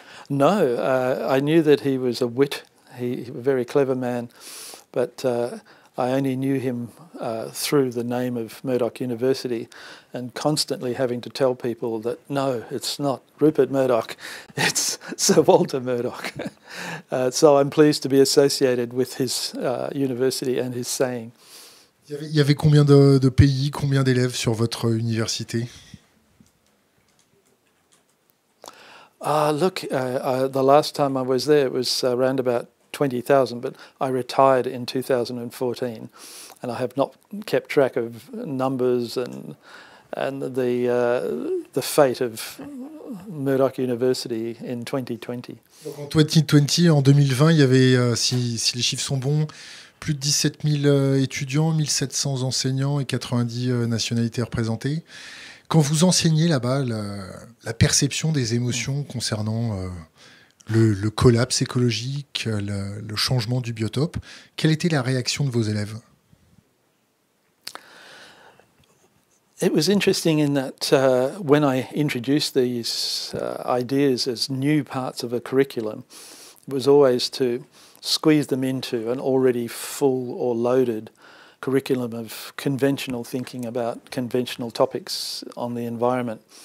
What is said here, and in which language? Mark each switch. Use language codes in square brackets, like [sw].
[en] No, I knew that he was a wit, a very clever man, but I only knew him through the name of Murdoch University and constantly having to tell people that, no, it's not Rupert Murdoch, it's Sir Walter Murdoch. So I'm pleased to be associated with his university and his saying. [fr] Il y avait combien de pays, combien d'élèves sur votre université? [en] Look, the last time I was there, it was around about 20,000, but I retired in 2014, and I have not kept track of numbers and the fate of Murdoch University in 2020. [fr] Donc en 2020, en 2020, il y avait, si les chiffres sont bons, plus de 17 000 étudiants, 1700 enseignants et 90 nationalités représentées. Quand vous enseignez là-bas, la perception des émotions concernant le collapse écologique, le changement du biotope, quelle était la réaction de vos élèves? [en] It was interesting in that when I introduced these ideas as new parts of a curriculum, it was always to squeeze them into an already full or loaded curriculum of conventional thinking about conventional topics on the environment.